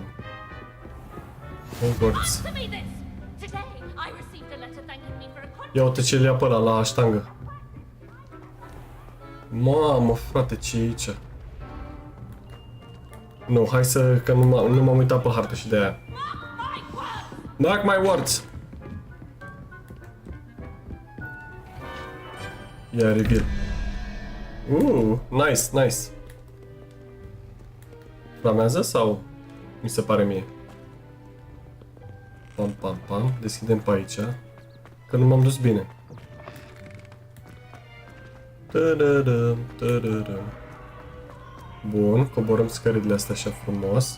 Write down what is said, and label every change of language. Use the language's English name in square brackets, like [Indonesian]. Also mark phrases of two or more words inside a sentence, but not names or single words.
[Romanian] Hogwarts. Ia uite ce le ia pe ăla la ștangă. Mamă, frate, ce e aici? Nu, hai să, că nu m-am uitat pe hartă și de aia. [English] Mark my words! Ia reveal. Nice, nice. [Romanian] Flamează sau mi se pare mie? Pam, pam, pam. Deschidem pe aici. Că nu m-am dus bine. Bun, coborăm scările astea așa frumos.